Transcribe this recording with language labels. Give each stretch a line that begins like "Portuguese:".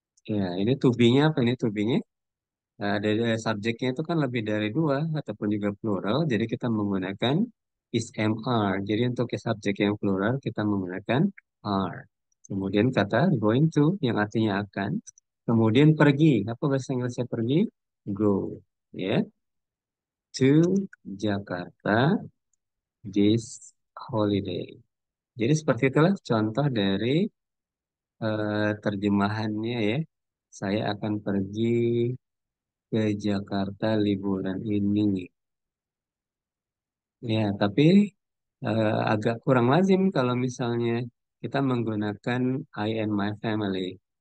Indonesian: Ya, ini to be-nya apa ini to be-nya? Dari subjeknya itu kan lebih dari dua ataupun juga plural. Jadi kita menggunakan is am are. Jadi untuk subjek yang plural kita menggunakan are. Kemudian kata going to yang artinya akan. Kemudian pergi. Apa bahasa Inggrisnya pergi?
English: Go. Ya, to Jakarta this holiday.
Indonesian: Jadi seperti itulah contoh dari terjemahannya ya. Saya akan pergi ke Jakarta liburan ini. Ya, tapi agak kurang lazim kalau misalnya kita menggunakan
English: I and my family.